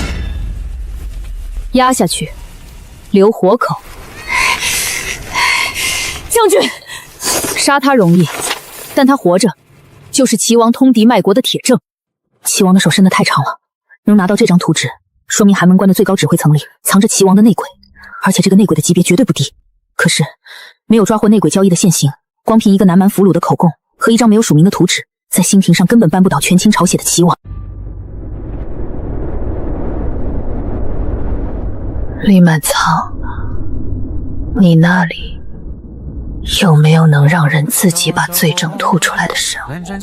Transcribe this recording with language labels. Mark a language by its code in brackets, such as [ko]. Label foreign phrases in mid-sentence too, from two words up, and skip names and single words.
[zh] 压下去，留活口。将军，杀他容易，但他活着，就是齐王通敌卖国的铁证。齐王的手伸得太长了，能拿到这张图纸，说明寒门关的最高指挥层里藏着齐王的内鬼，而且这个内鬼的级別絕對不低。可是沒有抓獲內鬼交易的現行，光憑一個南蠻俘虜的口供和一張沒有署名的圖紙，在新廷上根本扳不倒全清朝血的齊王。李滿倉，你那裡有沒有能讓人自己把罪證吐出來的神物？